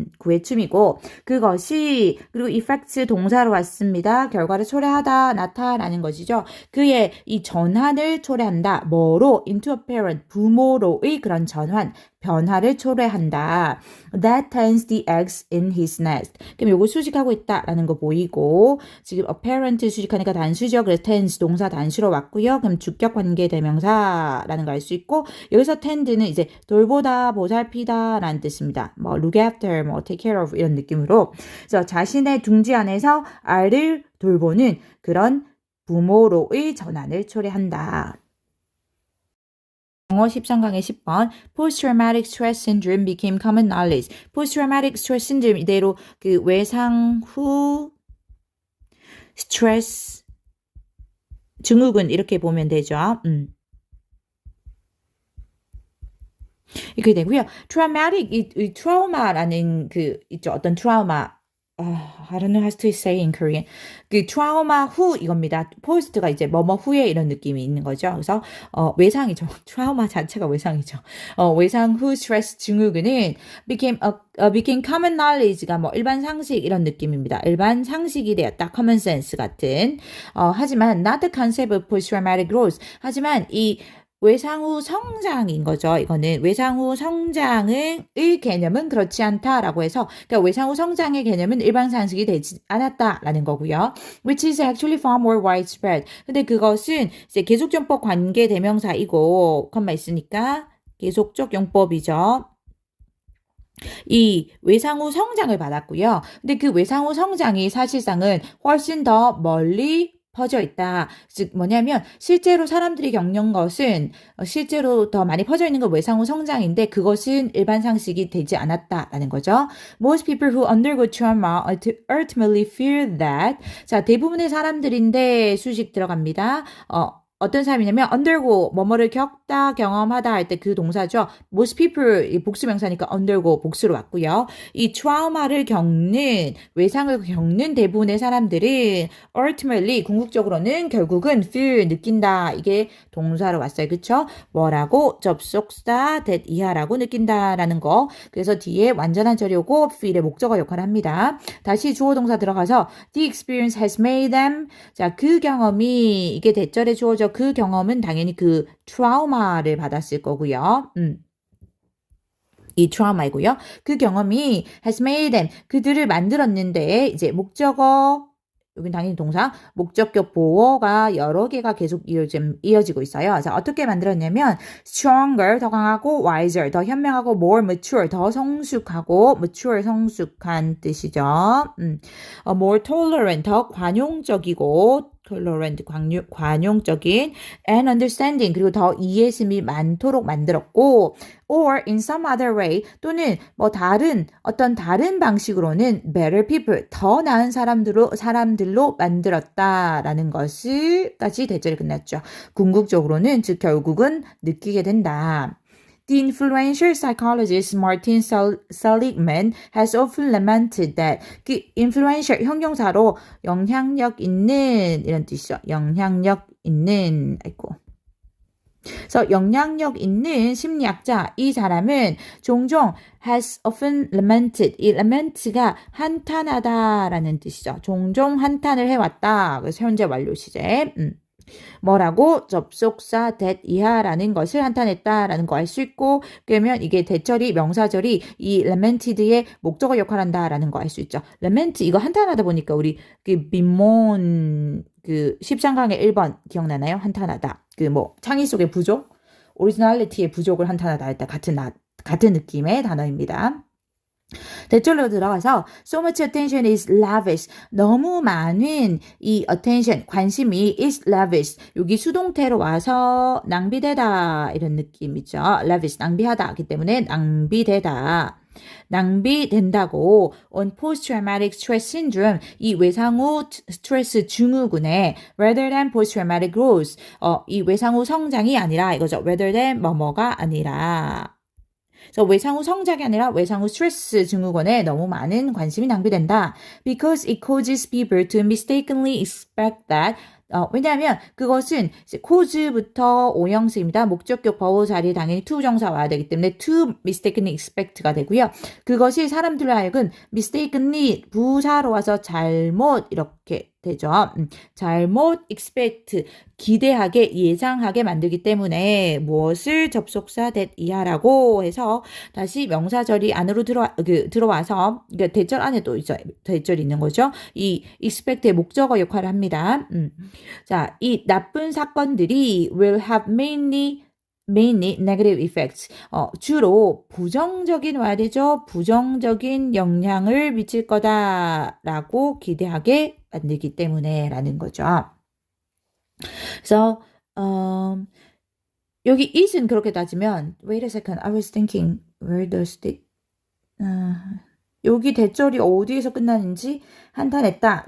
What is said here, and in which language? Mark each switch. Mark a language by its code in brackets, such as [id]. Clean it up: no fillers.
[ko] 구의 춤이고 그것이 그리고 effects 동사로 왔습니다. 결과를 초래하다, 나타나는 것이죠. 그의 이 전환을 초래한다. 뭐로? [en] into a parent, [ko] 부모로의 그런 전환, 변화를 초래한다. [en] That turns the eggs in his nest. [ko] 그럼 요거 수식하고 있다라는 거 보이고 지금 apparent 수식하니까 단수죠. 그래서 tends 동사 단수로 왔고요. 그럼 주격 관계 대명사라는 걸 알 수 있고 여기서 tend는 이제 돌보다, 보살피다 라는 뜻입니다. 뭐 [en] look after, [ko] 뭐 [en] take care of [ko] 이런 느낌으로 그래서 자신의 둥지 안에서 알을 돌보는 그런 부모로의 전환을 초래한다. 영어 13강의 10번 [en] Post-traumatic stress syndrome became common knowledge. Post-traumatic stress syndrome [ko] 이대로 그 외상 후 스트레스 증후군 이렇게 보면 되죠. 이렇게 되고요. traumatic 이 트라우마라는 그 있죠. 어떤 트라우마 [en] I don't know how to say in Korean. [ko] 그 트라우마 후 이겁니다. post가 이제 뭐뭐 후에 이런 느낌이 있는 거죠. 그래서 외상이죠. 트라우마 자체가 외상이죠. 외상 후 스트레스 증후군은 [en] became common knowledge [ko] 가 뭐 일반 상식 이런 느낌입니다. 일반 상식이 되었다. [en] common sense [ko] 같은. 하지만 [en] not the concept of post-traumatic growth. [ko] 하지만 이 외상 후 성장인 거죠. 이거는 외상 후 성장의 개념은 그렇지 않다라고 해서 그러니까 외상 후 성장의 개념은 일반 상식이 되지 않았다라는 거고요. [en] Which is actually far more widespread. [ko] 근데 그것은 이제 계속적법 관계 대명사이고 컴마 있으니까 계속적 용법이죠. 이 외상 후 성장을 받았고요. 근데 그 외상 후 성장이 사실상은 훨씬 더 멀리 퍼져 있다. 즉 뭐냐면 실제로 사람들이 겪는 것은 실제로 더 많이 퍼져 있는 건 외상 후 성장인데 그것은 일반 상식이 되지 않았다라는 거죠. [en] Most people who undergo trauma ultimately fear that. [ko] 자, 대부분의 사람들인데 수식 들어갑니다. 어떤 사람이냐면 undergo 뭐뭐를 겪다 경험하다 할 때 그 동사죠. [en] Most people [ko] 이 복수명사니까 undergo 복수로 왔고요. 이 트라우마를 겪는 외상을 겪는 대부분의 사람들은 ultimately 궁극적으로는 결국은 feel 느낀다 이게 동사로 왔어요. 그쵸? 뭐라고 접속사 that 이하라고 느낀다라는 거. 그래서 뒤에 완전한 절이고 feel의 목적어 역할을 합니다. 다시 주어 동사 들어가서 [en] the experience has made them. [ko] 자, 그 경험이 이게 대절에 주어져 그 경험은 당연히 그 트라우마를 받았을 거고요. 이 트라우마이고요. 그 경험이 [en] has made them [ko] 그들을 만들었는데 이제 목적어 여긴 당연히 동사, 목적격 보어가 여러 개가 계속 이어지고 있어요. 자, 어떻게 만들었냐면 stronger, 더 강하고 wiser, 더 현명하고 [en] more mature, [ko] 더 성숙하고 mature, 성숙한 뜻이죠. [en] more tolerant, [ko] 더 관용적이고 tolerant, 관용적인 [en] and understanding, [ko] 그리고 더 이해심이 많도록 만들었고 [en] or in some other way [ko] 또는 뭐 어떤 다른 방식으로는 [en] better people, [ko] 더 나은 사람들로 만들었다라는 것을까지 대절이 끝났죠. 궁극적으로는 즉 결국은 느끼게 된다. [en] The influential psychologist Martin Seligman has often lamented that [ko] 그 influential 형용사로 영향력 있는 이런 뜻이죠. 영향력 있는 그래서 영향력 있는 심리학자 이 사람은 종종 [en] has often lamented [ko] 이 lament가 한탄하다라는 뜻이죠. 종종 한탄을 해왔다. 그래서 현재 완료 시제. 뭐라고 접속사 that 이하라는 것을 한탄했다라는 거 알 수 있고 그러면 이게 대절이 명사절이 이 lamented의 목적어 역할한다라는 거 알 수 있죠. lament 이거 한탄하다 보니까 우리 그 빈몬 그 13강의 1번 기억나나요? 한탄하다. 그 뭐 창의 속의 부족, 오리지널리티의 부족을 한탄하다 할 때 같은 느낌의 단어입니다. 대절로 들어가서 [en] so much attention is lavish. [ko] 너무 많은 이 attention, 관심이 is lavish. 여기 수동태로 와서 낭비되다 이런 느낌이죠. lavish, 낭비하다 하기 때문에 낭비되다. 낭비된다고 [en] on post-traumatic stress syndrome [ko] 이 외상 후 스트레스 증후군에 [en] rather than post-traumatic growth [ko] 이 외상 후 성장이 아니라 이거죠. rather than 뭐뭐가 아니라 그래서 외상 후 성장이 아니라 외상 후 스트레스 증후군에 너무 많은 관심이 낭비된다. [en] Because it causes people to mistakenly expect that [ko] 왜냐하면 그것은 cause부터 오형식입니다. 목적격 보호 자리에 당연히 to 정사 와야 되기 때문에 [en] to mistakenly expect [ko] 가 되고요. 그것이 사람들로 하여금 mistakenly 부사로 와서 잘못 이렇게 되죠. 잘못 expect 기대하게 예상하게 만들기 때문에 무엇을 접속사 that 이하라고 해서 다시 명사절이 안으로 들어와서 그러니까 대절 안에 또 있죠. 대절이 있는 거죠. 이 expect의 목적어 역할을 합니다. 자, 이 나쁜 사건들이 [en] will have mainly negative effects. [ko] 주로 부정적인 와야 되죠. 부정적인 영향을 미칠 거다라고 기대하게 만들기 때문에 라는 거죠. 그래서 여기 [en] is은 [ko] 그렇게 따지면 [en] wait a second, I was thinking where does the [ko] 여기 대절이 어디에서 끝나는지 한탄했다.